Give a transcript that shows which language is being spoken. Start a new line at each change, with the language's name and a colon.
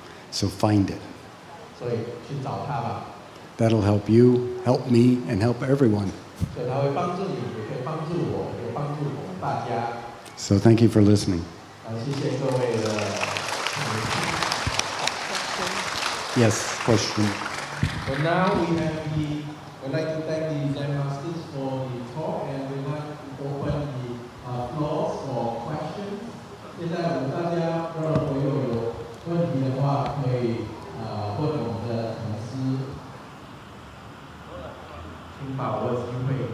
English: So find it.
Chinese: 所以去找它吧。
English: That'll help you, help me, and help everyone.
Chinese: 所以它会帮助你，也可以帮助我，也帮助我们大家。
English: So thank you for listening.
Chinese: 谢谢各位的。
English: Yes, question. So now we'd like to thank the Zen masters for the talk, and we'd like to open the floor for questions.
Chinese: 现在我们大家如果有问题的话，可以问我们的讲师，请把握机会。